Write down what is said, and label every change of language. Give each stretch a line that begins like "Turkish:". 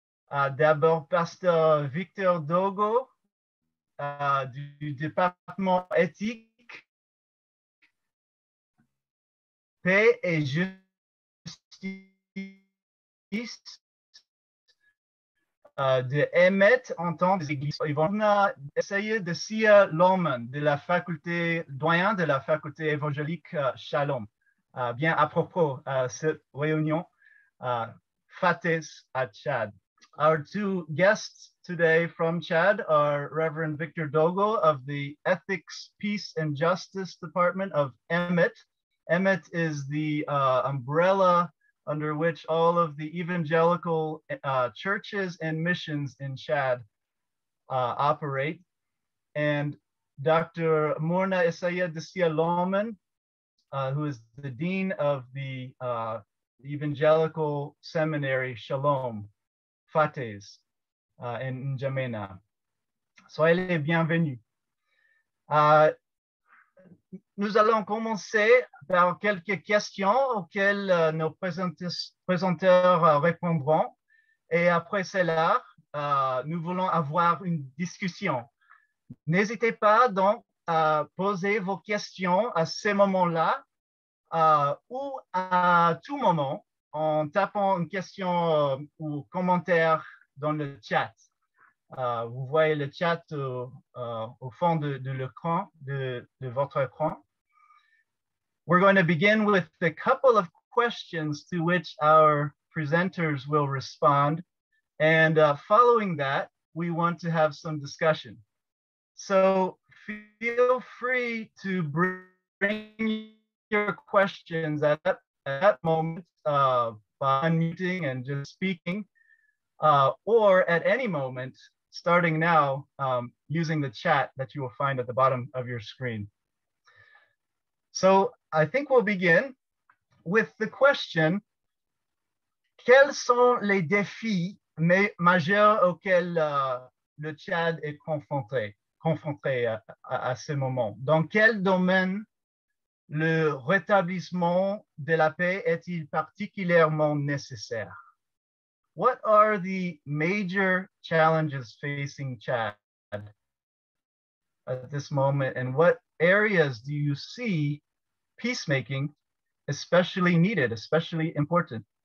French: D'abord, Pasteur Victor Dogo du département éthique, paix et justice de Emet en temps des églises. On a essayé de Sia Loman de la faculté, doyen de la faculté évangélique Shalom. Bien à propos cette réunion, Fates à Tchad.
English: Our two guests today from Chad are Reverend Victor Dogo of the Ethics, Peace, and Justice Department of Emet. Emet is the umbrella under which all of the evangelical churches and missions in Chad operate. And Dr. Morna Isaiah Desia Loman, who is the Dean of the Evangelical Seminary Shalom, Fates, in N'Djamena.
French: Soyez les bienvenus. Nous allons commencer par quelques questions auxquelles nos présenteurs répondront. Et après cela, nous voulons avoir une discussion. N'hésitez pas donc à poser vos questions à ce moment-là ou à tout moment en tapant une question ou commentaire dans le chat. Vous voyez le chat au fond de l'écran, de votre écran.
English: We're going to begin with a couple of questions to which our presenters will respond. And following that, we want to have some discussion. So feel free to bring your questions at that moment by unmuting and just speaking, or at any moment, starting now, using the chat that you will find at the bottom of your screen. So I think we'll begin with the question,
French: quels sont les défis majeurs auxquels le Tchad est confronté à ce moment? Dans quel domaine le rétablissement de la paix est-il particulièrement nécessaire?
English: What are the major challenges facing Chad at this moment, and what areas do you see peacemaking especially needed, especially important?